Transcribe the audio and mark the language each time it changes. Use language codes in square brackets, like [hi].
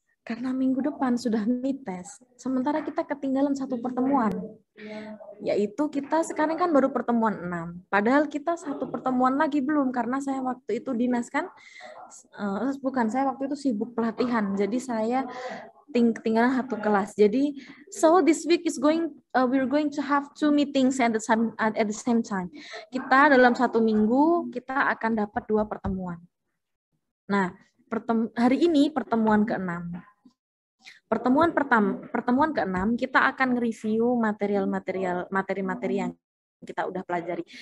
[id] karena minggu depan sudah mid test, sementara kita ketinggalan satu pertemuan, yaitu kita sekarang kan baru pertemuan 6, padahal kita satu pertemuan lagi belum, karena saya waktu itu dinas kan, bukan, saya waktu itu sibuk pelatihan, jadi saya tinggalan satu kelas. Jadi, [en] so this week is we're going to have 2 meetings at the same time. [id] Kita dalam 1 minggu kita akan dapat 2 pertemuan. Nah, hari ini pertemuan ke-6. Pertemuan ke-6 kita akan nge-review materi-materi yang kita udah pelajari.